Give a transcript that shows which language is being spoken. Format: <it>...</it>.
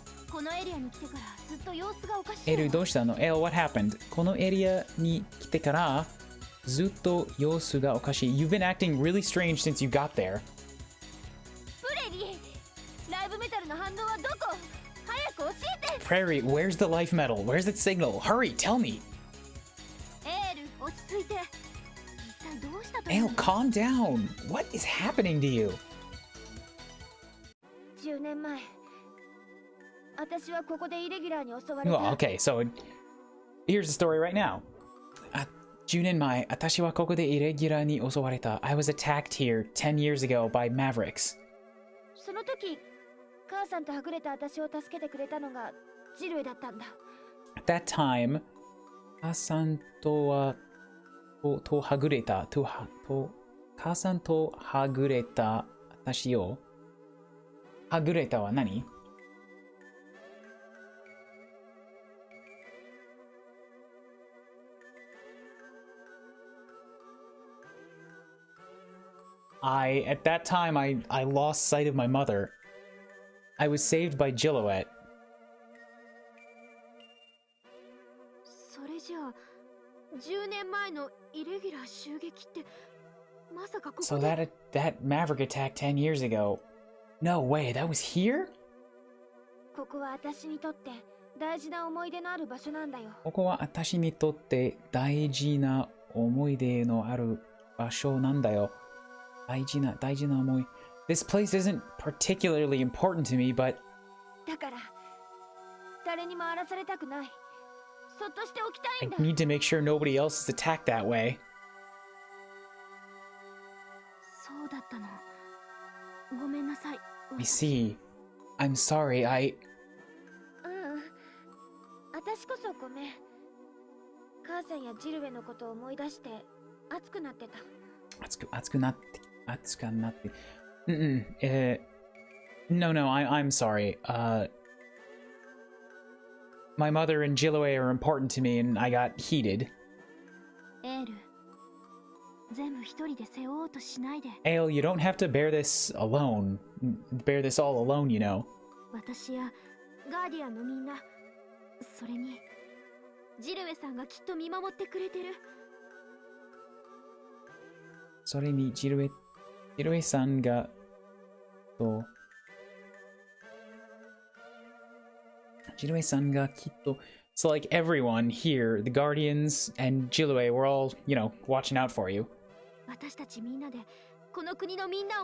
<ja>このエリアに来てからずっと様子がおかしい。エルどうしたの？ L, what happened? このエリアに来てからずっと様子がおかしい。</ja> <en>You've been acting really strange since you got there.</en> <ja>プレリー、ライブメタルの反応はどこ？早く教えて。</ja> <en>Prairie, where's the life metal? Where's its signal? Hurry, tell me.</en> <ja>エール、落ち着いて。一体どうしたと</ja> <en>L, calm down. What is happening to you?</en> <ja>10年前、私はここでイレギュラーに襲われた。</ja> <en>Well, okay, so here's the story right now.</en> <ja>10年前、私はここでイレギュラーに襲われた。</ja> <en>I was attacked here 10 years ago by Mavericks.</en> <ja>その時、母さんとはぐれた私を助けてくれたのがジルエだったんだ。 At that time, 母さんとはぐれた母さんとはぐれた私をはぐれたは何？</ja> <en>At that time, I lost sight of my mother. I was saved by Gilloette.</en> <ja>それじゃあ、10年前のイレギュラー襲撃って、まさかここで。</ja> <en>So that Maverick attack 10 years ago. No way, that was here?</en> <ja>ここは私にとって大事な思い出のある場所なんだよ。ここは私にとって大事な思い出のある場所なんだよ。大事な思い。</ja> <en>This place isn't particularly important to me, but</en> <ja>だから誰にも荒らされたくない。そっとしておきたいんだ。</ja> <en>need to make sure nobody else is attacked that way.</en> <ja>そうだったの。ごめんなさい。</ja> <en>I see. I'm sorry,</en> <ja>私こそごめん。母さんやジルエのことを思い出して熱くなってた。熱くなって。</ja> <en>No, I'm sorry. My mother and Gilloe are important to me and I got heated.</en> <ja>エール、全部一人で背負おうとしないで。</ja> <en>Ale, you don't have to bear this alone. Bear this all alone, you know.</en> <ja>私やガーディアンのみんな、それにジルエさんがきっと見守ってくれてる。</ja> <en>それにジルエさんがきっと So like everyone here, the Guardians and Gilloe, we're all, watching out for you.</en> <ja>私たちみんなでこの国のみんなを</ja>